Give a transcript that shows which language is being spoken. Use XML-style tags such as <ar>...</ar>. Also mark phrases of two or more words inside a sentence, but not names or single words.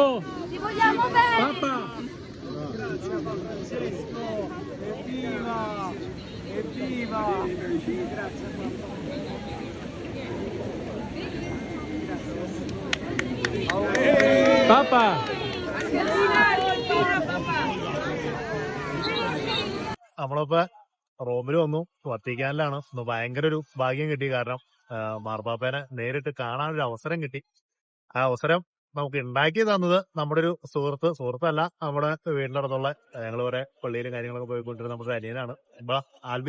<it>Ti vogliamo bene. Papa. Grazie Francesco. Evviva! Evviva! Grazie Papa.</it> <ml>നമ്മളിപ്പോൾ റോമിൽ വന്നു, വത്തിക്കാനിലാണ്. ഭയങ്കര ഒരു ഭാഗ്യം കിട്ടി. കാരണം മാർപ്പാപ്പേനെ നേരിട്ട് കാണാനൊരു അവസരം കിട്ടി. ആ അവസരം നമുക്ക് ഉണ്ടാക്കി തന്നത് നമ്മുടെ ഒരു സുഹൃത്തല്ല, നമ്മുടെ വീടിന്റെ അടുത്തുള്ള ഞങ്ങൾ കുറെ പള്ളിയിലും കാര്യങ്ങളൊക്കെ പോയിക്കൊണ്ടിരുന്ന നമ്മുടെ അനിയനാണ് ആൽബിൻ.</ml>